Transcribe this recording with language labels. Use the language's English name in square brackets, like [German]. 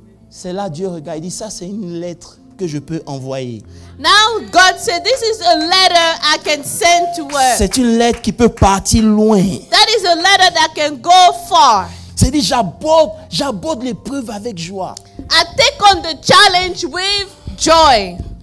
[French] c'est là Dieu regarde, il dit, ça c'est une lettre que je peux envoyer. [English] now God said, this is a letter I can send to her. [French] C'est une lettre qui peut partir loin. [English] That is a letter that can go far. [French] C'est-à-dire, j'aborde l'épreuve avec joie. [English] I take on the challenge with joy.